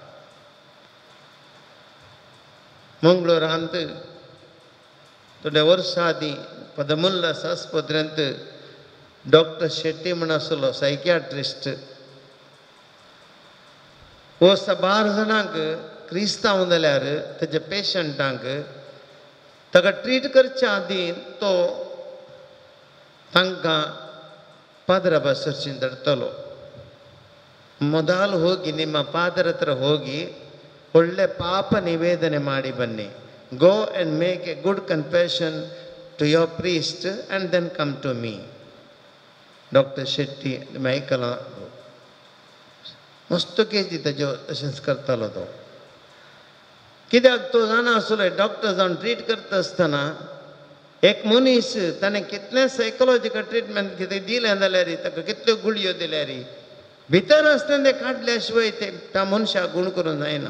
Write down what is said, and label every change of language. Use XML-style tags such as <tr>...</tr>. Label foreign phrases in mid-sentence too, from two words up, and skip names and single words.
<kok>मंगळूरांत थोड्या वर्सां आदीं पदमुल्लास आस्पत्र्यांत डॉक्टर शेट्टी म्हण आसलो सायकियाट्रिस्ट. हो 12 जाणांक क्रिस्तांव जाल्यार तेच्या पेशंटांक ताका ट्रीट करच्या आदीं तो तांकां</kok> <kn>ಪಾದರ ಬಸರ್ಚಿಂದಡ್ತಲೋ ಮೊದಲು ಹೋಗಿ ನಿಮ್ಮ ಪಾದರ ಹತ್ರ ಹೋಗಿ ಒಳ್ಳೆ ಪಾಪ ನಿವೇದನೆ ಮಾಡಿ ಬನ್ನಿ.</kn> <en>Go and make a good confession to your priest and then come to me.</en> <kok>डॉक्टर शेट्टी मायकला मस्त केस दिता अशेंच करतालो तो. कित्याक तो जाणा आसलो डॉक्टर जावन ट्रीट करता आसतना एक मनीस ताणें कितलें सायकोलॉजिकल ट्रिटमेंट कितें दिलें जाल्यार ताका कितल्यो गुळयो दिल्यार भितर आसतना तें काडल्या शिवाय ते त्या मनशाक गूण करूंक जायना.</kok>